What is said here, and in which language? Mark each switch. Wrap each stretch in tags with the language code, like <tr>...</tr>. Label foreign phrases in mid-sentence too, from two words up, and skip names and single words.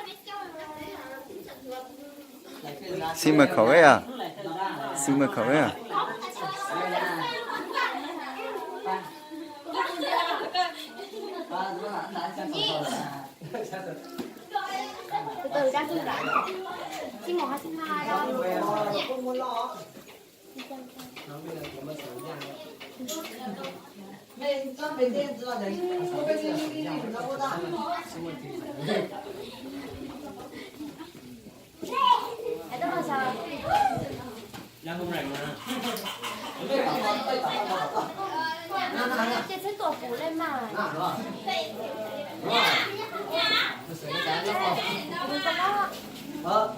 <vi>Xin mật khẩu ấy à? Xin mật khẩu ấy à? Từ từ ra xin lại. Xin 1 hay xin 2 đâu.</vi> <zh>那咱本地知道的，我本地你知道不大。</zh> <vi>Để đó là sao? Đang không rảnh mà. Chị sẽ tổ phủ lên mà. Đừng có đó.</vi>